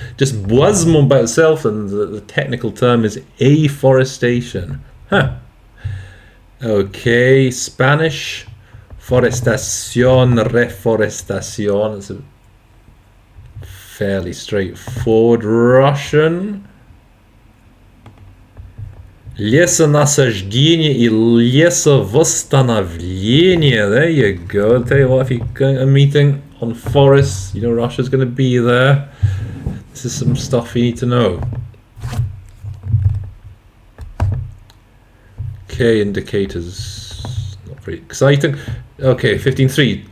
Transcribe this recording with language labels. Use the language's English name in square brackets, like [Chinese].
[English] Just boisement by itself, and the technical term is afforestation. Huh. Okay, Spanish. Forestation, reforestation. It's a fairly straightforward. Russian. [Russian] Лесонасаждение и лесовосстановление. [English] There you go. I'll tell you what, if you're going to a meeting on forests, you know Russia's going to be there. This is some stuff you need to know. Okay, indicators. Not very exciting. Okay, 15.3.